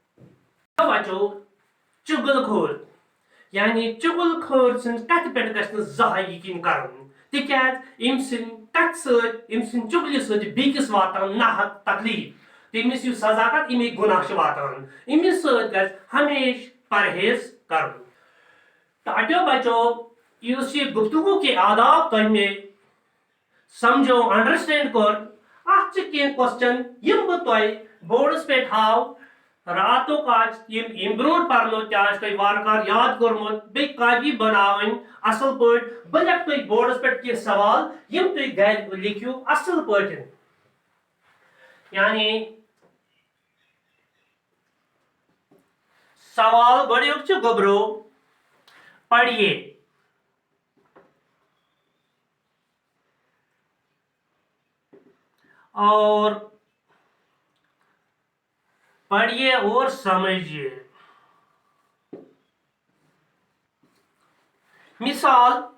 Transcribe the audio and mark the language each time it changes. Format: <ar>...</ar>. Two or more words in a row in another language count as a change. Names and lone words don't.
<ks>بچو چُگل خور یعنی چُگل خور سٕنٛز کتھِ پٮ۪ٹھ گژھِ نہٕ زانٛہہ یقیٖن کرُن تِکیازِ أمۍ سٕنٛدِ کتھِ سۭتۍ أمۍ سٕنٛدِ چُگلہِ سۭتۍ بیٚکِس واتان ناحق تکلیف تٔمِس یُس سزا کتھ امیِکۍ گُناہ چھِ واتان أمِس سۭتۍ گژھِ ہمیشہ پرہیز کرُن ٹاٹھیو بچو یُس یہِ</ks> <ur>گفتگو کے آداب</ur> <ks>تۄہہِ مےٚ سمجھو انڈرسٹینڈ کوٚر اتھ چھِ کینٛہہ کوسچن یِم بہٕ تۄہہِ بورڈس پٮ۪ٹھ ہاو راتُک آسہِ یِم برونٛٹھ پرنو تہِ آسہِ تۄہہِ وارٕ کارٕ یاد کوٚرمُت بیٚیہِ کاپی بناوٕنۍ اصل پٲٹھۍ بہٕ لیکھٕ تۄہہِ بورڈس پٮ۪ٹھ کینٛہہ سوال یِم تُہۍ گرِ لیکھِو اصل پٲٹھۍ یعنی سوال گۄڈنیُک چھُ گوٚبرو</ks> <ur>پڑھیے اور پڑھیے اور سمجھیے</ur> <ks>مثال</ks>